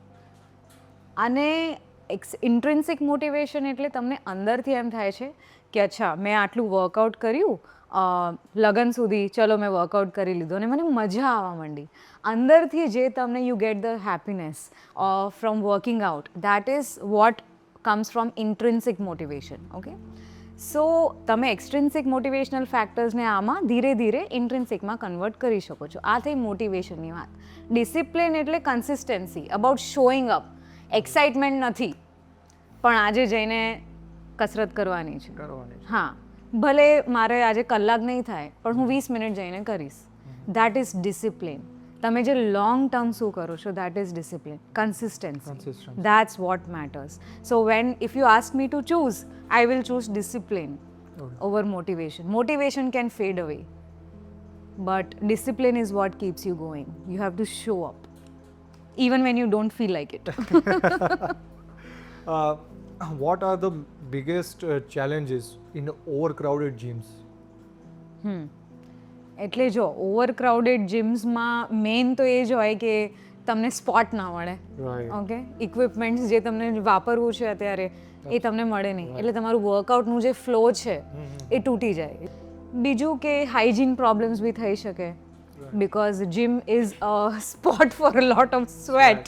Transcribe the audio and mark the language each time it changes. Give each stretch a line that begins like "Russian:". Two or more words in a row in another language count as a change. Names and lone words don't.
Gujarati: અને
English: intrinsic motivation
Gujarati: એટલે તમને અંદરથી એમ થાય છે કે અચ્છા મેં આટલું વર્કઆઉટ કર્યું, લગ્ન સુધી ચલો મેં વર્કઆઉટ કરી લીધું અને મને મજા આવવા માંડી. અંદરથી જે તમને
English: you get the happiness from working out, that is what comes from intrinsic motivation. Okay, so
Gujarati: તમે
English: extrinsic motivational factors-ને
Gujarati: આમાં ધીરે ધીરે ઇન્ટ્રિન્સિકમાં કન્વર્ટ કરી શકો છો. આ થઈ મોટિવેશનની વાત. ડિસિપ્લિન એટલે કન્સિસ્ટન્સી,
English: about showing up.
Gujarati: એક્સાઇટમેન્ટ નથી પણ આજે જઈને કસરત કરવાની છે. હા, ભલે મારે આજે કલાક નહીં થાય પણ હું 20 મિનિટ જઈને કરીશ.
English: that is discipline.
Gujarati: તમે જે
English: long term
Gujarati: શું કરો છો,
English: that is discipline, consistency. that's what matters. so when if you ask me to choose, I will choose discipline over motivation. Motivation can fade away, but discipline is what keeps you going. You have to show up even when you don't feel like it. What are the biggest challenges in overcrowded gyms?
Gujarati: એટલે જો
English: overcrowded gyms-માં
Gujarati: મેઇન તો એ જ હોય કે તમને સ્પોટ ના મળે. રાઈટ ઓકે, ઇક્વિપમેન્ટ્સ જે તમને વાપરવું છે અત્યારે એ તમને મળે નહીં, એટલે તમારું વર્કઆઉટનું જે ફ્લો છે એ તૂટી જાય. બીજું કે
English: hygiene problems
Gujarati: બી થઈ શકે,
English: because gym is a spot for a lot of sweat.